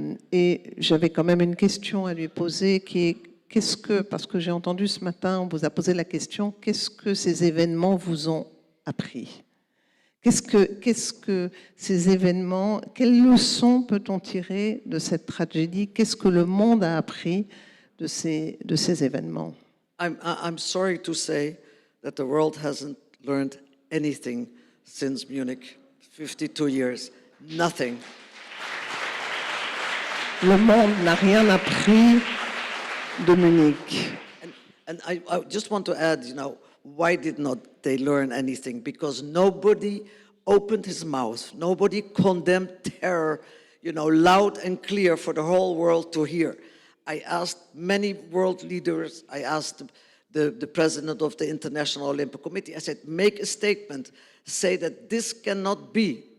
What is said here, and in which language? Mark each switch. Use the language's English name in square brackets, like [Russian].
[French] Et j'avais quand même une question à lui poser qui est, parce que j'ai entendu ce matin, on vous a posé la question, qu'est-ce que ces événements vous ont appris? Qu'est-ce que ces événements, quelles leçons peut-on tirer de cette tragédie? Qu'est-ce que le monde a appris de ces événements? [English] I'm sorry to say that the world hasn't learned anything since Munich, 52 years, nothing. [French] Le monde n'a rien appris de Munich. [English] And I just want to add, why did not they learn anything? Because nobody opened his mouth, nobody condemned terror, loud and clear for the whole world to hear. I asked many world leaders, I asked the president of the International Olympic Committee, I said, make a statement, say that this cannot be.